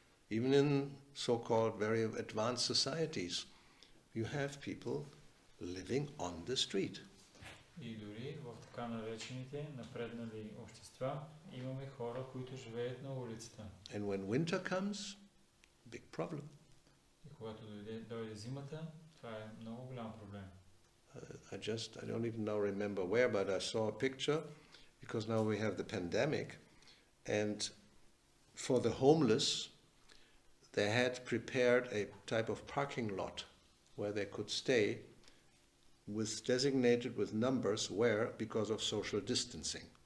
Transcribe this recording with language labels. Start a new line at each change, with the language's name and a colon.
English: Even in so-called very advanced societies, you have people living on the street.
Bulgarian: И дори в така наречените напреднали общества имаме хора, които живеят на улицата.
English: And when winter comes, big problem.
Bulgarian: И когато дойде зимата, това е много голям проблем.
English: I don't even now remember where, but I saw a picture, because now we have the pandemic, And for the homeless, they had prepared a type of parking lot where they could stay, designated with numbers where, because of social distancing.